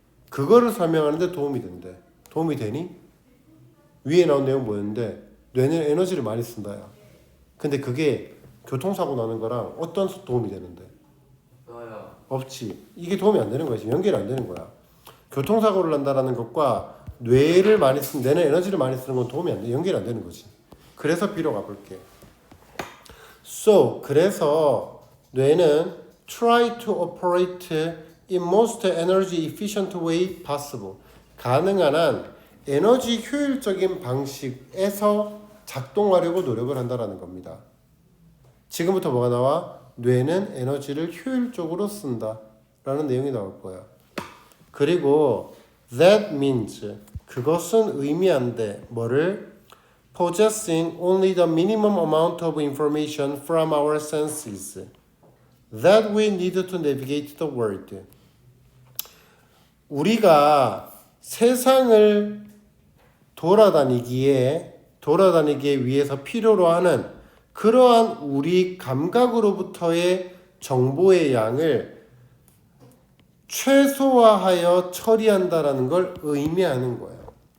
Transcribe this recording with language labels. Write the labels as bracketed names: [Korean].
[Korean] 그거를 설명하는 데 도움이 된대. 도움이 되니? 위에 나온 내용 뭐였는데 뇌는 에너지를 많이 쓴다야. 근데 그게 교통사고 나는 거랑 어떤 도움이 되는데? 없지. 이게 도움이 안 되는 거야. 지금 연결이 안 되는 거야. 교통사고를 난다라는 것과 뇌를 많이 쓰는, 뇌는 에너지를 많이 쓰는 건 도움이 안 돼. 연결이 안 되는 거지. 그래서 B로 가볼게. [English] So, [Korean] 그래서 뇌는 [English] try to operate in most energy efficient way possible. [Korean] 가능한 한 에너지 효율적인 방식에서 작동하려고 노력을 한다라는 겁니다. 지금부터 뭐가 나와? 뇌는 에너지를 효율적으로 쓴다 라는 내용이 나올 거야. 그리고 [English] that means [Korean] 그것은 의미한데 뭐를? [English] possessing only the minimum amount of information from our senses that we need to navigate the world. [Korean] 우리가 세상을 돌아다니기에 위해서 필요로 하는 그러한 우리 감각으로부터의 정보의 양을 최소화하여 처리한다라는 걸 의미하는 거예요.